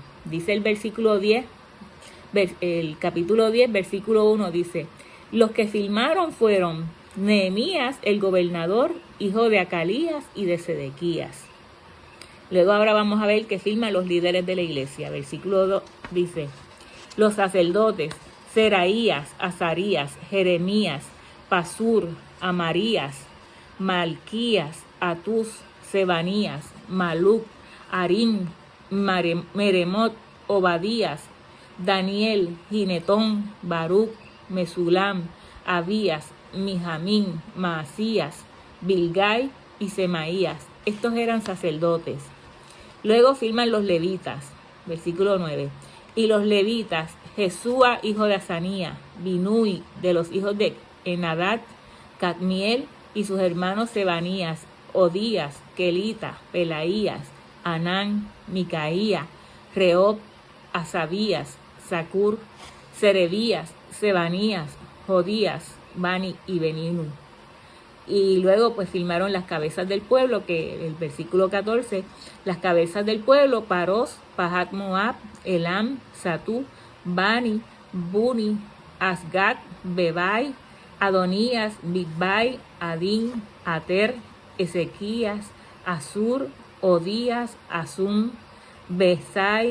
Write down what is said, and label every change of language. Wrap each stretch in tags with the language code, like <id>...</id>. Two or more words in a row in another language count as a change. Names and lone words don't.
<es>Dice el versículo 10, el capítulo 10, versículo 1 dice, los que filmaron fueron Nehemías, el gobernador, hijo de Acalías y de Sedequías. Luego ahora vamos a ver que filman los líderes de la iglesia. Versículo 2 dice, los sacerdotes, Seraías, Azarías, Jeremías, Pasur, Amarías, Malquías, Atús, Sebanías, Maluc, Arín, Meremot, Obadías, Daniel, Ginetón, Baruc, Mesulam, Abías, Mijamín, Maasías, Bilgai y Semaías. Estos eran sacerdotes. Luego firman los levitas, versículo 9. Y los levitas, Jesúa, hijo de Azanía, Binui, de los hijos de Enadad, Cadmiel y sus hermanos Sebanías, Odías, Kelita, Pelaías, Anán, Micaía, Reob, Asabías, Zacur, Serebías, Sebanías, Jodías, Bani y Beninu. Y luego pues filmaron las cabezas del pueblo, que el versículo 14, las cabezas del pueblo, Paros, Pahat Moab, Elam, Satú, Bani, Buni, Asgat, Bebai, Adonías, Bigbai, Adín, Ater, Ezequías, Asur, Odías, Asum, Besai,</es>